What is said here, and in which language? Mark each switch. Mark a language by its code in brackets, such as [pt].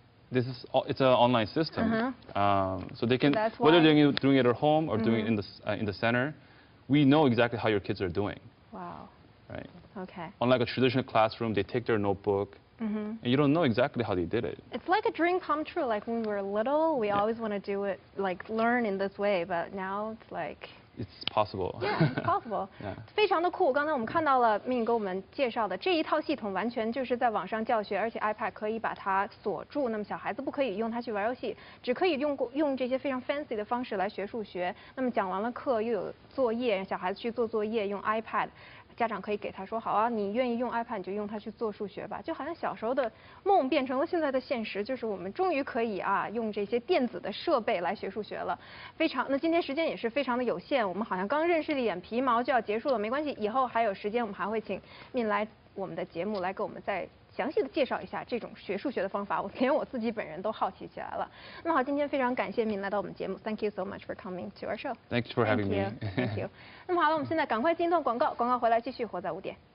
[en] It's an online system, so they can, whether they're doing it at home or doing it in the center, we know exactly how your kids are doing. Wow. Right. Okay. Unlike a traditional classroom, they take their notebook, and you don't know exactly how they did it. It's like a dream come true. Like when we were little, we always want to do it, like learn in this way, but now it's like. It's possible. Yeah, it's possible. [zh] 非常的酷。刚才我们看到了命给我们介绍的这一套系统，完全就是在网上教学，而且 iPad 可以把它锁住。那么小孩子不可以用它去玩游戏，只可以用这些非常 fancy 的方式来学数学。那么讲完了课又有作业，小孩子去做作业用 iPad。家长可以给他说好啊，你愿意用 iPad 你就用它去做数学吧，就好像小时候的梦变成了现在的现实，就是我们终于可以用这些电子的设备来学数学了。那今天时间也是非常的有限，我们好像刚认识了一眼皮毛就要结束了，没关系，以后还有时间，我们还会请min来我们的节目来给我们再详细的介绍一下这种学数学的方法，连我自己本人都好奇起来了。那么好，今天非常感谢min来到我们节目 ， [en] Thank you so much for coming to our show. Thanks for having me. Thank you. [zh] 那么好了，我们现在赶快进一段广告，广告回来继续活在5点。